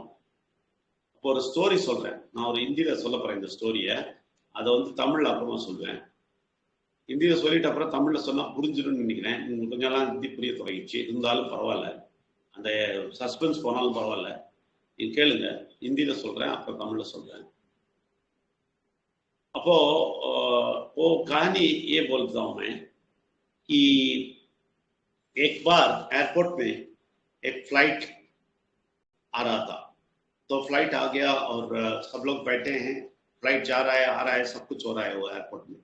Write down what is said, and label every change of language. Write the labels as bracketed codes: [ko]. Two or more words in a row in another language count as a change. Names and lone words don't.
[ta] அப்போ ஒரு ஸ்டோரி சொல்றேன், நான் ஒரு ஹிந்தியில சொல்ல போறேன் இந்த ஸ்டோரியை, அதை வந்து தமிழ்ல அப்புறமா சொல்லுவேன். ஹிந்தியில சொல்லிட்டு அப்புறம் தமிழ்ல சொன்னா புரிஞ்சிடும்னு நினைக்கிறேன். கொஞ்சம் எல்லாம் ஹிந்தி புரிய தொடங்கிடுச்சு, இருந்தாலும் பரவாயில்ல, அந்த சஸ்பென்ஸ் போனாலும் பரவாயில்ல, நீங்க கேளுங்க. हिंदी சொல்றேன், அப்புறம் தமிழ்ல சொல்றேன். [hi] அப்போ वो कहानी ये बोलता हूं मैं कि एक बार एयरपोर्ट में एक फ्लाइट आ रहा था। तो फ्लाइट आ गया और सब लोग बैठे हैं, फ्लाइट जा रहा है, आ रहा है, सब कुछ हो रहा है वो एयरपोर्ट में।